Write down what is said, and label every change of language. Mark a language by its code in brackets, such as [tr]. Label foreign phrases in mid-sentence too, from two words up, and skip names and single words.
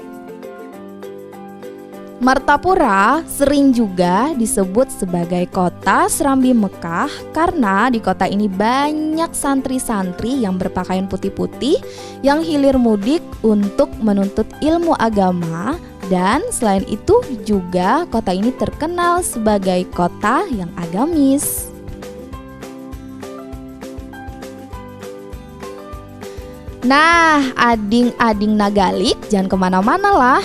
[id] Martapura sering juga disebut sebagai kota Serambi Mekah karena di kota ini banyak santri-santri yang berpakaian putih-putih yang hilir mudik untuk menuntut ilmu agama, dan selain itu juga kota ini terkenal sebagai kota yang agamis. [bjn] Nah, ading-ading Nagalik, jangan kemana-mana lah.